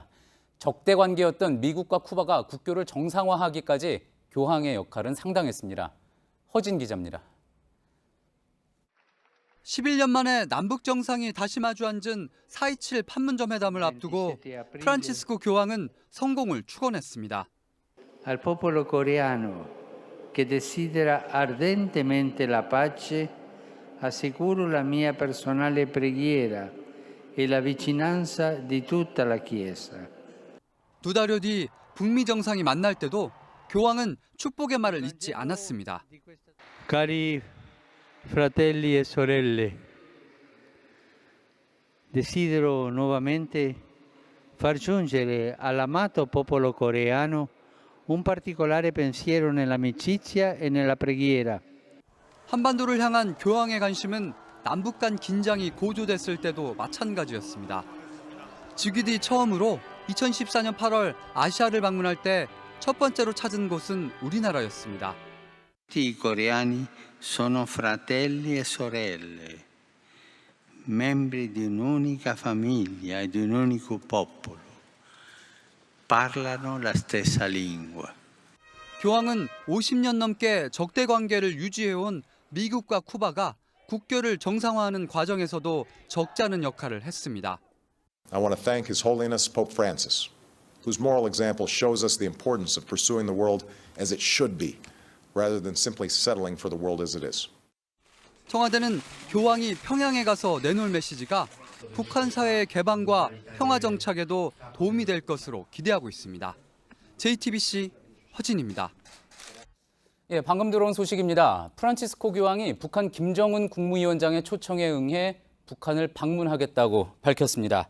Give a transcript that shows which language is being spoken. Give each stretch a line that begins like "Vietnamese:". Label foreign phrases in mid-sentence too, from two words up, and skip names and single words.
Korean: 적대 관계였던 미국과 쿠바가 국교를 정상화하기까지 교황의 역할은 상당했습니다. 허진 기자입니다. 11년 만에 남북 정상이 다시 마주 앉은 4.27 판문점 회담을 앞두고 프란치스코 교황은 성공을 축원했습니다.
Italian: Al popolo coreano che desidera ardentemente la pace, assicuro la mia personale preghiera e la vicinanza di tutta la Chiesa.
Korean: 두 달여 뒤 북미 정상이 만날 때도 교황은 축복의 말을 잊지 않았습니다.
Italian: Cari fratelli e sorelle, desidero nuovamente far giungere all'amato popolo coreano un particolare pensiero nell'amicizia e nella preghiera.
Korean: 한반도를 향한 교황의 관심은 남북 간 긴장이 고조됐을 때도 마찬가지였습니다. 즉위 뒤 처음으로 2014년 8월 아시아를 방문할 때 첫 번째로 찾은 곳은 우리나라였습니다.
Italian: Tutti i coreani sono fratelli e sorelle, membri di un'unica famiglia e di un unico popolo. Parlano la stessa lingua.
Korean: 교황은 50년 넘게 적대 관계를 유지해온 미국과 쿠바가 국교를 정상화하는 과정에서도 적지 않은 역할을 했습니다.
English: I want to thank His Holiness Pope Francis, whose moral example shows us the importance of pursuing the world as it should be, rather than simply settling for the world as it is.
Korean: 청와대는 교황이 평양에 가서 내놓을 메시지가 북한 사회의 개방과 평화 정착에도 도움이 될 것으로 기대하고 있습니다. JTBC 허진입니다. 예, 방금 들어온 소식입니다. 프란치스코 교황이 북한 김정은 국무위원장의 초청에 응해 북한을 방문하겠다고 밝혔습니다.